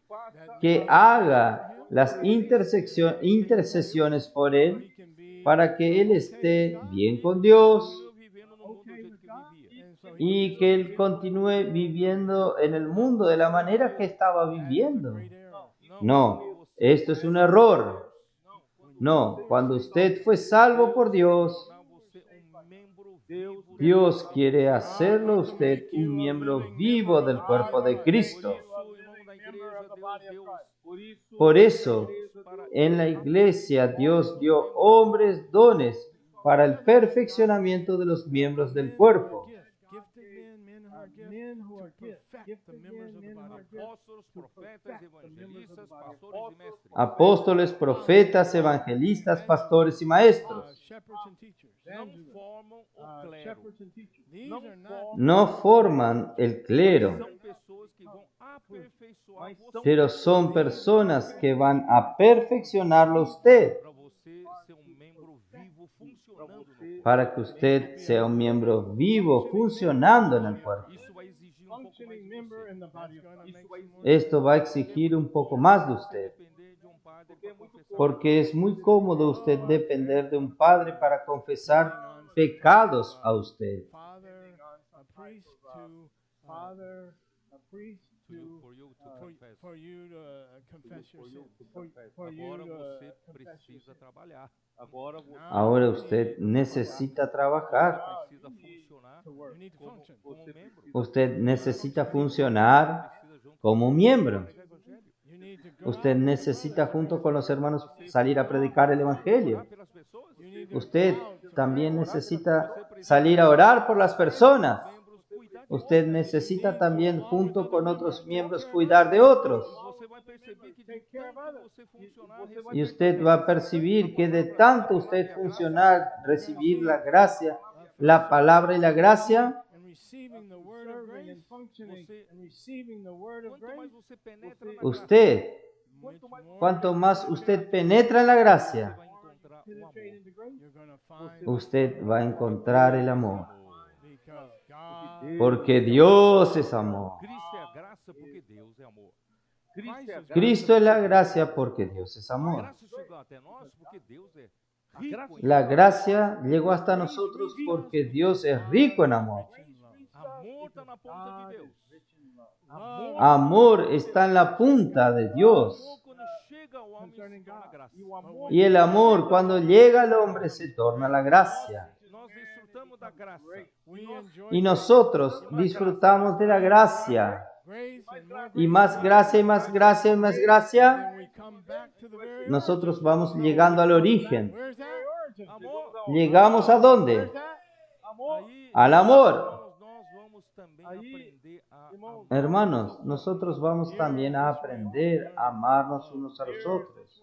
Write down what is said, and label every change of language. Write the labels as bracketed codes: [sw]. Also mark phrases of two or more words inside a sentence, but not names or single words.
[es] que haga las intercesiones por él para que él esté bien con Dios [pt] vivendo no mundo do jeito que vivia. [es] y que él continúe viviendo en el mundo de la manera que estaba viviendo. No, esto es un error. No, cuando usted fue salvo por Dios, [pt] Você membro vivo [es] Dios quiere hacerlo usted un miembro vivo del cuerpo de Cristo. [pt] irmão da igreja, Deus [es] Por eso, en la iglesia Dios dio hombres dones para el perfeccionamiento de los miembros del cuerpo. [en] men who are gifted men who are gifted [pt] apóstolos, profetas, evangelistas, pastores e mestres. [es] Apóstoles, profetas, evangelistas, pastores y maestros. [en] Shepherds and teachers. [pt] Não formam o clero. [en] shepherds and teachers. These are not [es] No forman el clero, [pt] São pessoas que vão aperfeiçoar você [es] pero son personas que van a perfeccionarlo a usted [pt] para você ser um membro vivo funcionando no [es] para que usted sea un miembro vivo funcionando en el cuerpo. [pt] Isso vai exigir um pouco mais [en] Functioning [pt] de [en] member [pt] você. [en] in the body of [es] Esto va a exigir un poco más de usted, [pt] Depender de um padre para confessar. [es] porque es muy cómodo usted depender de un padre para confesar pecados a usted. [en] Father, a priest to For you to confess. for you to confess your sins. for you [pt] Agora [en] to [pt] você [en] confess your [pt] precisa trabalhar. [es] Ahora usted necesita trabajar, [pt] Precisa funcionar [en] You need to function. [pt] como membro. [es] usted necesita funcionar [pt] Precisa junto [es] como miembro. [pt] com o evangelho. [en] You need to go [es] Usted necesita junto con los hermanos salir a predicar el Evangelio. [pt] Orar pelas pessoas. [en] you need to [es] Usted [en] go out to [es] también necesita salir a orar por las personas. [pt] Membros cuidar de [es] Usted necesita también junto con otros miembros cuidar de otros. [pt] você vai perceber que de tanto você funcionar, [es] Y usted va a percibir que de tanto usted funcionar, recibir la gracia, la palabra y la gracia, [en] and receiving the word of serving grace. and functioning [pt] Você- [en] and receiving the word of [pt] quanto mais [en] grace. [pt] você penetra na [es] usted, [en] Much more [es] cuanto más usted penetra en la gracia, [pt] vai encontrar o [en] Penetrate [pt] amor. [en] into grace. you're going to find [es] usted va a encontrar el amor. [en] because God [es] Porque Dios es amor. [pt] Cristo é a graça porque Deus é amor. [es] Cristo es la gracia porque Dios es [pt] A [es] amor. [pt] graça chegou até nós porque Deus é rico em [es] La gracia llegó hasta nosotros porque Dios es rico en amor. [pt] amor. Está na ponta de Deus. [en] love [es] Amor está en la punta de Dios. [pt] Amor, quando chega ao homem, se torna graça. [es] Y el amor cuando llega al hombre se torna la gracia. [pt] Nós desfrutamos da graça. [en] we enjoy [es] Y nosotros disfrutamos de la gracia. [en] grace and more [es] Y más gracia y más gracia y más gracia, [en] then we come back to the very [es] nosotros vamos llegando al origen. [en] where's that? [es] Amor. ¿Llegamos a dónde? [pt] Aí, [es] Al amor. [pt] nós vamos também aprender a amar. [es] Hermanos, nosotros vamos también a aprender a amarnos unos a los otros.